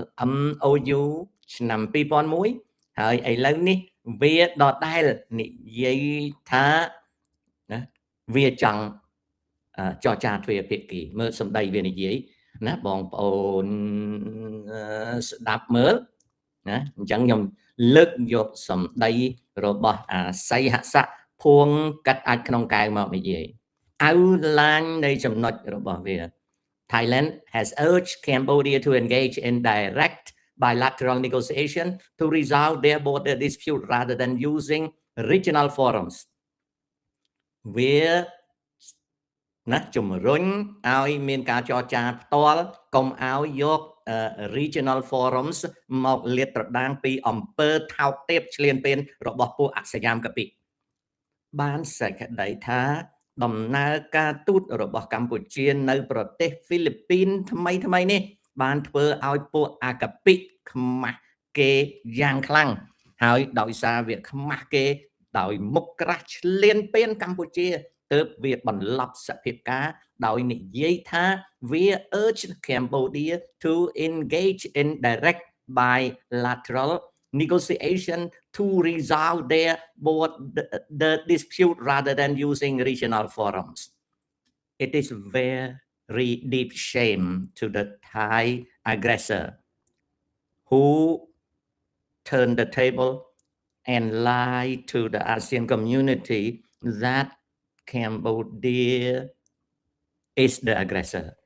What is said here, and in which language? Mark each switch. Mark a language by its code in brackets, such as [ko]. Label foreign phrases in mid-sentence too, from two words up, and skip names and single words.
[km] MOU ឆ្នាំ2001ហើយឥឡូវនេះវាដដែលនិយាយថាណាវាចង់ចរចាទ្វេភាគីមើលសម្ដីវានិយាយណាបងប្អូនស្ដាប់មើលណាអញ្ចឹងខ្ញុំលើកយកសម្ដីរបស់សីហស័កភួងកាត់អាចក្នុងកែវមកនិយាយ [en] outline នៃចំណុចរបស់វា Thailand has urged Cambodia to engage in direct bilateral negotiation to resolve their border dispute rather than using regional forums [km] វាណាជំរុញឲ្យមានការ ចរចាផ្ទាល់កុំឲ្យយក [en] regional forums [km] មកលាតត្រដាងពីអំពើថោកទាបឆ្លៀនពៀនរបស់ពួកអសយា មកពីបានសេចក្តីថាដំណើរការទូតរបស់កម្ពុជានៅប្រទេសហ្វីលីពីនថ្មី នេះបានធ្វើឲ្យពួកអកពិខ្មាស់គេយ៉ាងខ្លាំងហើយដោយសារវាខ្មាស់គេដោយមុខក្រាស់ឆ្លៀនពៀនកម្ពុជាទើបវាបន្លប់សភាពការដោយនិយាយថាវា [en] urge Cambodia to engage in direct bilateral negotiation to resolve their border dispute rather than using regional forums. It is very deep shame to the Thai aggressor who turned the table and lied to the ASEAN community that Cambodia is the aggressor.